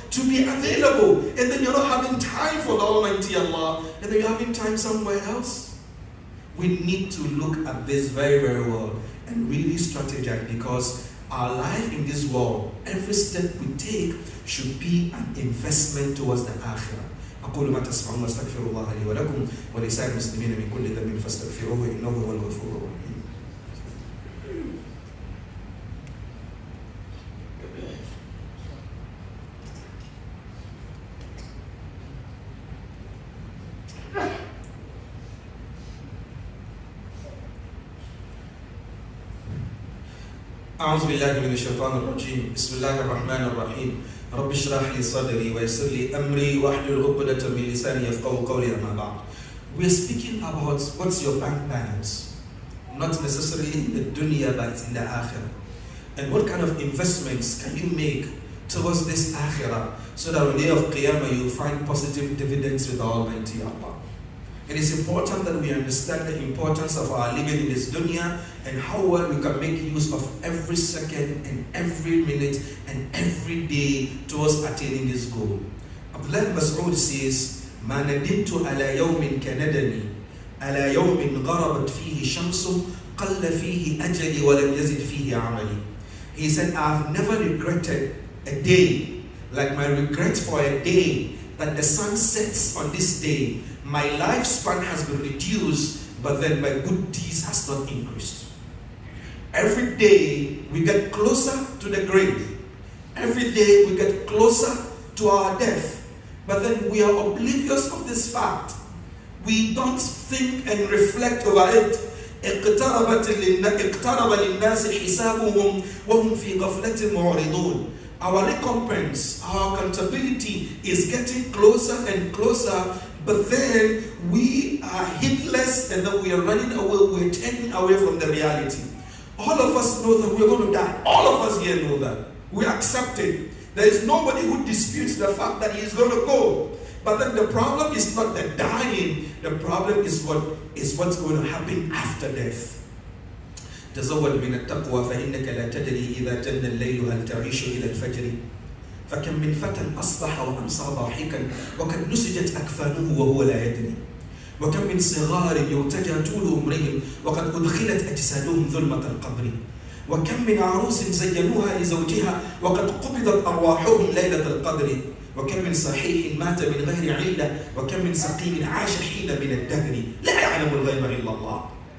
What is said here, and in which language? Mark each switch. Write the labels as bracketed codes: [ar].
[en] To be available. And then you're not having time for the Almighty Allah. And then you're having time somewhere else. We need to look at this very, very well and really strategize, because our life in this world, every step we take should be an investment towards the akhirah. [ar] أقول ما تسمعون واستغفر الله لي ولكم ولسائر المسلمين من كل ذنب فاستغفروه إنه هو الغفور الرحيم. أعوذ بالله من الشيطان الرجيم بسم الله الرحمن الرحيم رب اشرح لي صدري ويسر لي أمري واحلل عقدة من لساني يفقهوا قولي أما بعد. [en] We are speaking about what's your bank balance, not necessarily in the dunya but in the akhirah, and what kind of investments can you make towards this akhirah so that on the day of Qiyamah you find positive dividends with the Almighty Allah. It is important that we understand the importance of our living in this dunya and how well we can make use of every second and every minute and every day towards attaining this goal. Abdullah ibn Mas'ud says, [ar] ما ندمت على يوم كندمي على يوم غربت فيه شمس قل فيه أجلي ولم يزد فيه عملي. [en] He said, I have never regretted a day like my regret for a day that the sun sets on this day. My lifespan has been reduced, but then my good deeds has not increased. Every day we get closer to the grave. Every day we get closer to our death. But then we are oblivious of this fact. We don't think and reflect over it. [ar] اقترب للناس حسابهم وهم في غفلة معرضون. [en] Our recompense, our accountability is getting closer and closer, but then we are heedless and then we are running away, we are turning away from the reality. All of us know that we are going to die. All of us here know that. We accept it. There is nobody who disputes the fact that he is going to go. But then the problem is not the dying. The problem is what's going to happen after death. [ar] تزود من التقوى فإنك لا تدري إذا جن الليل هل تعيش إلى الفجر فكم من فتى أصبح وأمسى ضاحكا وقد نسجت أكفانه وهو لا يدري وكم من صغار يرتجى طول عمرهم وقد أدخلت أجسادهم ظلمة القبر وكم من عروس زينوها لزوجها وقد قبضت أرواحهم ليلة القدر وكم من صحيح مات من غير علة وكم من سقيم عاش حين من الدهر لا يعلم الغيب إلا الله.